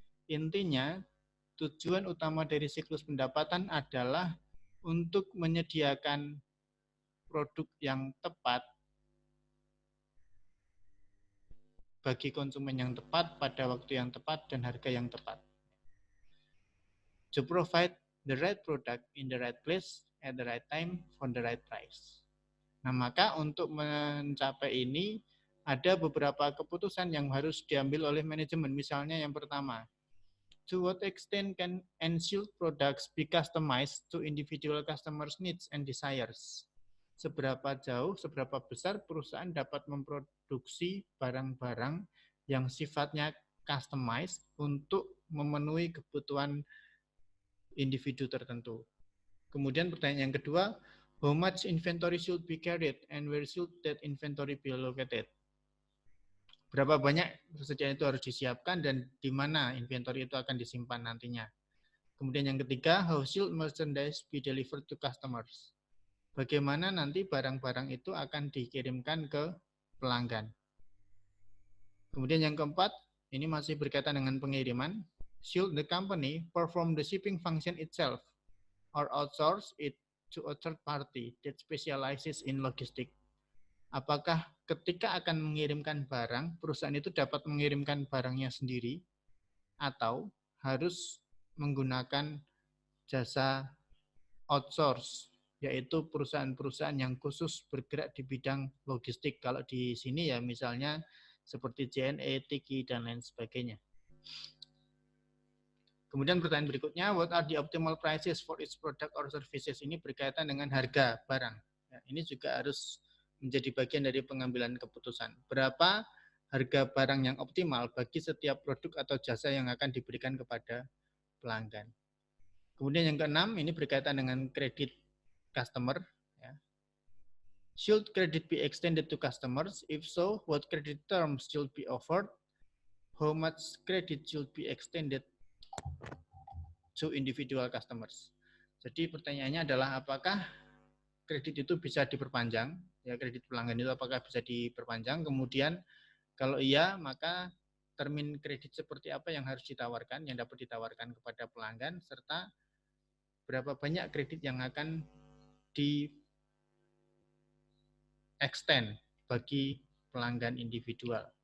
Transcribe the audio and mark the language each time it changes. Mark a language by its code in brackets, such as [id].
[id] Intinya, tujuan utama dari siklus pendapatan adalah untuk menyediakan produk yang tepat bagi konsumen yang tepat pada waktu yang tepat dan harga yang tepat. [en] To provide the right product in the right place at the right time for the right price. [id] Nah, maka untuk mencapai ini ada beberapa keputusan yang harus diambil oleh manajemen. Misalnya yang pertama, [en] to what extent can ensured products be customized to individual customers' needs and desires? [id] Seberapa jauh, seberapa besar perusahaan dapat memproduksi barang-barang yang sifatnya customized untuk memenuhi kebutuhan individu tertentu. Kemudian pertanyaan yang kedua, [en] how much inventory should be carried and where should that inventory be located? [id] berapa banyak persediaan itu harus disiapkan dan di mana inventory itu akan disimpan nantinya. Kemudian yang ketiga, [en] how should merchandise be delivered to customers? [id] Bagaimana nanti barang-barang itu akan dikirimkan ke pelanggan. Kemudian yang keempat, ini masih berkaitan dengan pengiriman. [en] Should the company perform the shipping function itself or outsource it to a third party that specializes in logistics? [id] Apakah ketika akan mengirimkan barang, perusahaan itu dapat mengirimkan barangnya sendiri atau harus menggunakan jasa outsource, yaitu perusahaan-perusahaan yang khusus bergerak di bidang logistik. Kalau di sini ya misalnya seperti JNE, Tiki, dan lain sebagainya. Kemudian pertanyaan berikutnya, [en] what are the optimal prices for each product or services? [id] Ini berkaitan dengan harga barang. Ya, ini juga harus menjadi bagian dari pengambilan keputusan. Berapa harga barang yang optimal bagi setiap produk atau jasa yang akan diberikan kepada pelanggan. Kemudian yang keenam, ini berkaitan dengan kredit customer. Ya. [en] Should credit be extended to customers? If so, what credit terms should be offered? How much credit should be extended to individual customers? [id] Jadi pertanyaannya adalah apakah kredit itu bisa diperpanjang? Ya, kredit pelanggan itu apakah bisa diperpanjang? Kemudian kalau iya, maka termin kredit seperti apa yang harus ditawarkan, yang dapat ditawarkan kepada pelanggan, serta berapa banyak kredit yang akan di extend bagi pelanggan individual.